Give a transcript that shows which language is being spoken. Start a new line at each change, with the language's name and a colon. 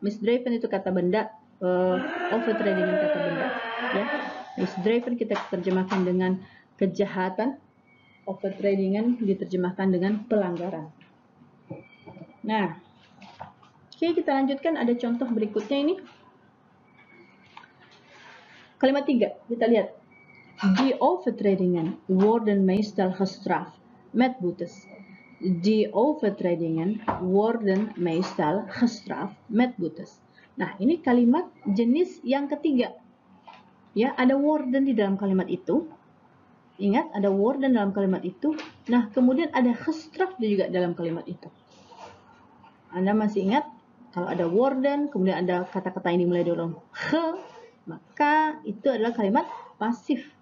Indonesian: Misdreven itu kata benda, overtradingen kata benda. Ya. Misdreven kita terjemahkan dengan kejahatan, overtradingen diterjemahkan dengan pelanggaran. Nah, oke, kita lanjutkan. Ada contoh berikutnya ini. Kalimat 3, kita lihat.
Dutch: Die overtredingen worden meestal gestraft met boetes. Die overtredingen worden meestal gestraft met boetes.
Indonesian: Nah, ini kalimat jenis yang ketiga. Ya, ada worden di dalam kalimat itu. Ingat, ada worden dalam kalimat itu. Nah, kemudian ada gestraft juga dalam kalimat itu. Anda masih ingat? Kalau ada worden, kemudian ada kata-kata yang dimulai dari ge, maka itu adalah kalimat pasif.